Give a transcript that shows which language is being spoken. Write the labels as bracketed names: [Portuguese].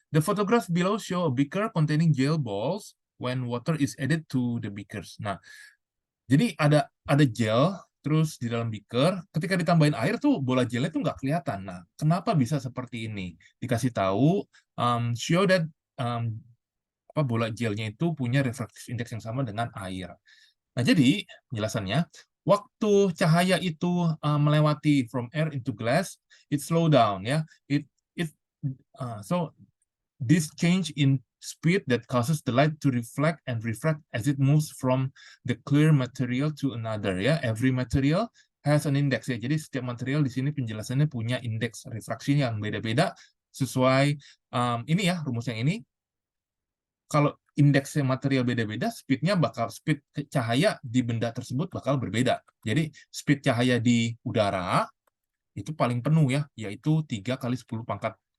[English] The photographs below show a beaker containing gel balls when water is added to the beakers. [Indonesian] Nah, jadi ada gel, terus di dalam beaker, ketika ditambahin air tuh bola gelnya tuh nggak kelihatan. Nah, kenapa bisa seperti ini? Dikasih tahu, [English] show that [Indonesian] bola gelnya itu punya refractive index yang sama dengan air. Nah, jadi penjelasannya, waktu cahaya itu melewati [English] from air into glass, it slow down [Indonesian] ya. [English] So this change in speed that causes the light to reflect and refract as it moves from the clear material to another ya. Every material has an index ya. [Indonesian] Jadi setiap material di sini penjelasannya punya indeks refraksi yang beda-beda sesuai ini ya, rumus yang ini. Kalau indeksnya material beda-beda, speed cahaya di benda tersebut bakal berbeda. Jadi speed cahaya di udara itu paling penuh ya, yaitu 3 kali 10 pangkat.